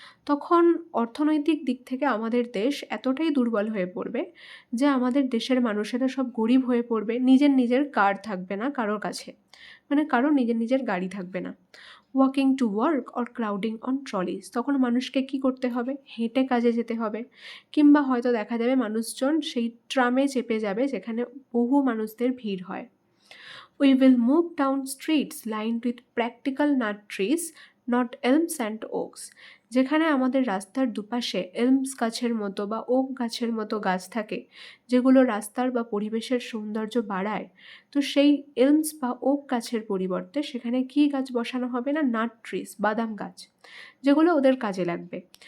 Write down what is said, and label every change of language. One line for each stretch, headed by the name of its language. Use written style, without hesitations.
Bangla: তখন অর্থনৈতিক দিক থেকে আমাদের দেশ এতটাই দুর্বল হয়ে পড়বে যে আমাদের দেশের মানুষেরা সব গরিব হয়ে পড়বে, নিজের কার থাকবে না কারোর কাছে, মানে কারোর নিজের গাড়ি থাকবে না।
English: walking to work or crowding on trolleys,
Bangla: তখন মানুষকে কি করতে হবে? হেঁটে কাজে যেতে হবে, কিংবা হয়তো দেখা যাবে মানুষজন সেই ট্রামে চেপে যাবে যেখানে বহু মানুষদের ভিড় হয়।
English: We will move down streets lined with practical nut trees, not elms and oaks.
Bangla: যেখানে আমাদের রাস্তার দুপাশে এলমস গাছের মতো বা ওক গাছের মতো গাছ থাকে, যেগুলো রাস্তার বা পরিবেশের সৌন্দর্য বাড়ায়, তো সেই এলমস বা ওক গাছের পরিবর্তে সেখানে কি গাছ বসানো হবে? না, নাট ট্রিস, বাদাম গাছ, যেগুলো ওদের কাজে লাগবে।